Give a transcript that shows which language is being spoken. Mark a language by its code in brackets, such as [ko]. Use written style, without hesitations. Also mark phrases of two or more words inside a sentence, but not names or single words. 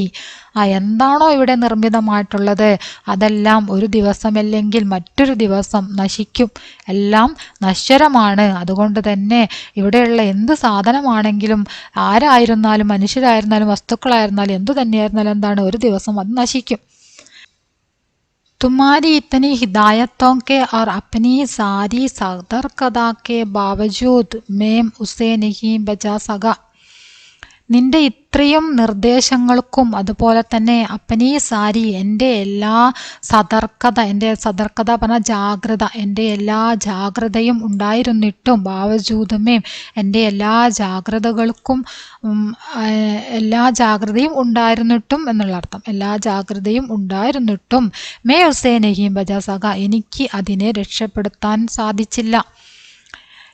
[ml] എന്താണോ ഇവിടെ നിർമ്മിതമായിട്ടുള്ളത് അതെല്ലാം ഒരു ദിവസമല്ലെങ്കിൽ മറ്റൊരു ദിവസം നശിക്കും, എല്ലാം നശ്വരമാണ്. അതുകൊണ്ട് തന്നെ ഇവിടെയുള്ള എന്ത് സാധനമാണെങ്കിലും, ആരായിരുന്നാലും, മനുഷ്യരായിരുന്നാലും, വസ്തുക്കളായിരുന്നാലും, എന്തു തന്നെയായിരുന്നാലും എന്താണ്, ഒരു ദിവസം അത് നശിക്കും. [hi] तुम्हारी इतनी हिदायतों के और अपनी सारी सतर्कता के बावजूद मैं उसे नहीं बचा सका. [ml] നിന്റെ ഇത്രയും നിർദ്ദേശങ്ങൾക്കും അതുപോലെ തന്നെ [hi] अपनी सारी, [ml] എൻ്റെ എല്ലാ സതർക്കത പറഞ്ഞ ജാഗ്രത, എൻ്റെ എല്ലാ ജാഗ്രതയും ഉണ്ടായിരുന്നിട്ടും, ബാവജൂദമേം, എൻ്റെ എല്ലാ ജാഗ്രതയും ഉണ്ടായിരുന്നിട്ടും എന്നുള്ള അർത്ഥം, എല്ലാ ജാഗ്രതയും ഉണ്ടായിരുന്നിട്ടും [hi] मैं उसे नहीं बचा सका, [ml] എനിക്ക് അതിനെ രക്ഷപ്പെടുത്താൻ സാധിച്ചില്ല.